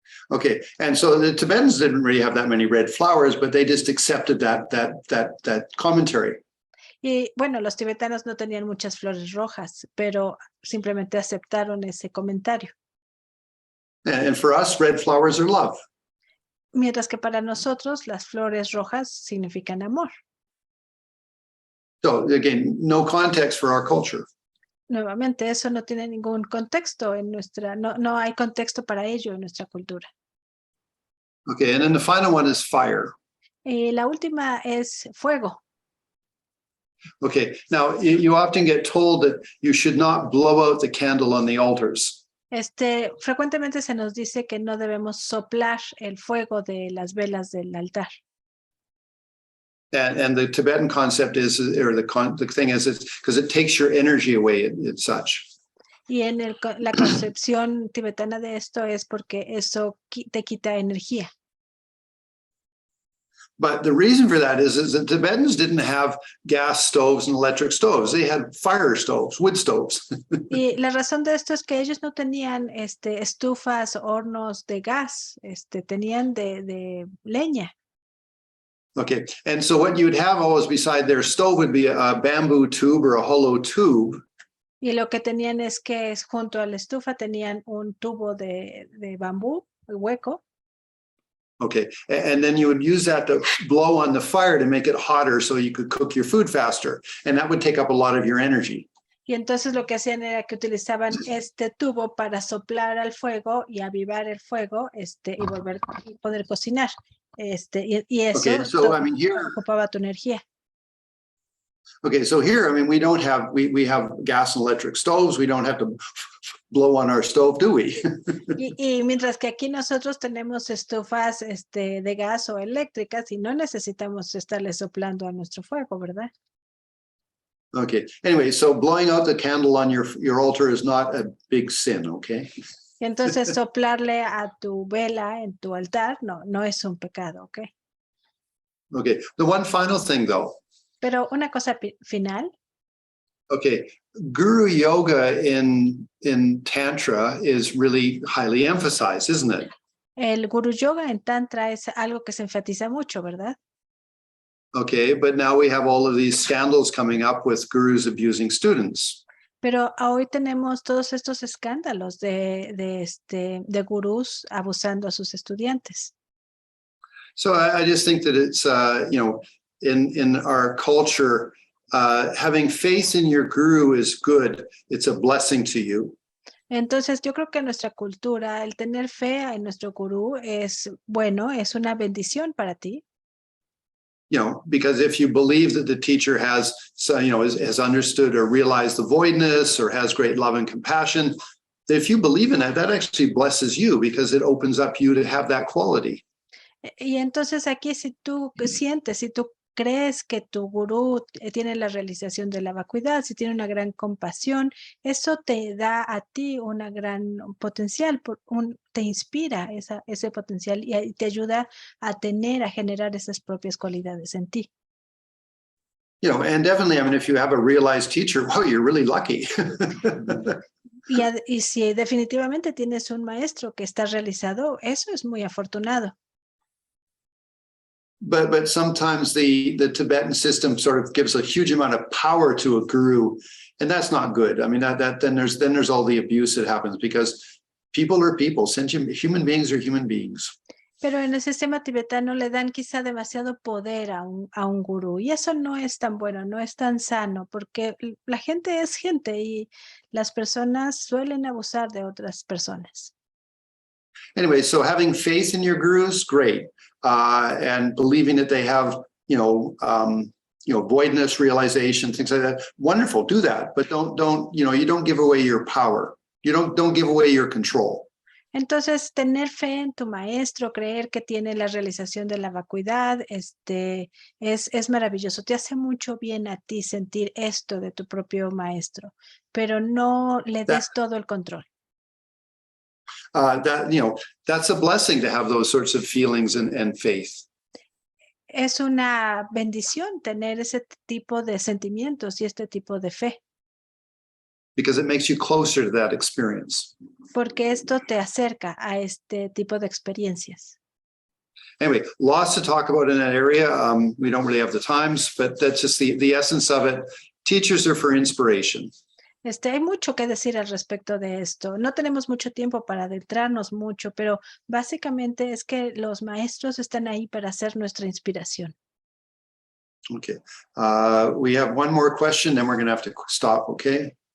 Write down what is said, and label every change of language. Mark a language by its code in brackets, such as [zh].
[en] Okay, and so the Tibetans didn't really have that many red flowers, but they just accepted that commentary. [es] Y bueno, los tibetanos no tenían muchas flores rojas, pero simplemente aceptaron ese comentario. [en] And for us, red flowers are love. [es] Mientras que para nosotros las flores rojas significan amor. [en] So again, no context for our culture. [es] Nuevamente, eso no tiene ningún contexto en no hay contexto para ello en nuestra cultura. [en] Okay, and then the final one is fire. [es] Y la última es fuego. [en] Okay, now you often get told that you should not blow out the candle on the altars. [es] Frecuentemente se nos dice que no debemos soplar el fuego de las velas del altar. [en] And the Tibetan concept is, or the thing is, it's because it takes your energy away and such. [es] Y en la concepción tibetana de esto es porque eso te quita energía. [en] But the reason for that is that Tibetans didn't have gas stoves and electric stoves. They had fire stoves, wood stoves. [es] Y la razón de esto es que ellos no tenían estufas, hornos de gas, tenían de leña. [en] Okay, and so what you'd have always beside their stove would be a bamboo tube or a hollow tube. [es] Y lo que tenían es que junto a la estufa tenían un tubo de bambú, hueco. [en] Okay, and then you would use that to blow on the fire to make it hotter so you could cook your food faster. And that would take up a lot of your energy. [es] Y entonces lo que hacían era que utilizaban este tubo para soplar al fuego y avivar el fuego, y poder cocinar. Y eso [en] Okay, so I mean here, [es] ocupaba tu energía. [en] okay, so here, I mean, we don't have, we have gas and electric stoves. We don't have to blow on our stove, do we? [es] Y mientras que aquí nosotros tenemos estufas de gas o eléctricas y no necesitamos estarle soplando a nuestro fuego, ¿verdad? [en] Okay, anyway, so blowing out the candle on your altar is not a big sin, okay? [es] Y entonces soplarle a tu vela en tu altar no es un pecado, ¿ok? [en] Okay, the one final thing though, [es] Pero una cosa final, [en] okay, Guru Yoga in Tantra is really highly emphasized, isn't it? [es] el Guru Yoga en Tantra es algo que se enfatiza mucho, ¿verdad? [en] Okay, but now we have all of these scandals coming up with gurus abusing students. [es] Pero hoy tenemos todos estos escándalos de gurús abusando a sus estudiantes. [en] So I just think that it's, in our culture, having faith in your guru is good. It's a blessing to you. [es] Entonces, yo creo que en nuestra cultura, el tener fe en nuestro gurú es bueno, es una bendición para ti. [en] Because if you believe that the teacher has understood or realized the voidness or has great love and compassion, if you believe in that actually blesses you because it opens up you to have that quality. [es] Y entonces aquí si tú sientes, si tú crees que tu gurú tiene la realización de la vacuidad, si tiene una gran compasión, eso te da a ti una gran potencial, te inspira ese potencial y te ayuda a generar esas propias cualidades en ti. [en] And definitely, I mean, if you have a realized teacher, wow, you're really lucky. [es] Y si definitivamente tienes un maestro que está realizado, eso es muy afortunado. [en] But sometimes the Tibetan system sort of gives a huge amount of power to a guru, and that's not good. I mean, then there's all the abuse that happens because people are people. Human beings are human beings. [es] Pero en el sistema tibetano le dan quizá demasiado poder a un gurú y eso no es tan bueno, no es tan sano porque la gente es gente y las personas suelen abusar de otras personas. [en] Anyway, so having faith in your gurus, great. And believing that they have, voidness, realization, things like that. Wonderful, do that. But you don't give away your power. You don't give away your control. [es] Entonces, tener fe en tu maestro, creer que tiene la realización de la vacuidad, es maravilloso. Te hace mucho bien a ti sentir esto de tu propio maestro, pero no le des todo el control. [en] That's a blessing to have those sorts of feelings and faith. [es] Es una bendición tener ese tipo de sentimientos y este tipo de fe. [en] Because it makes you closer to that experience. [es] Porque esto te acerca a este tipo de experiencias. [en] Anyway, lots to talk about in that area. We don't really have the times, but that's just the essence of it. Teachers are for inspiration. [es] Hay mucho que decir al respecto de esto. No tenemos mucho tiempo para adentrarnos mucho, pero básicamente es que los maestros están ahí para ser nuestra inspiración. [en] Okay. We have one more question, then we're going to have to stop, okay?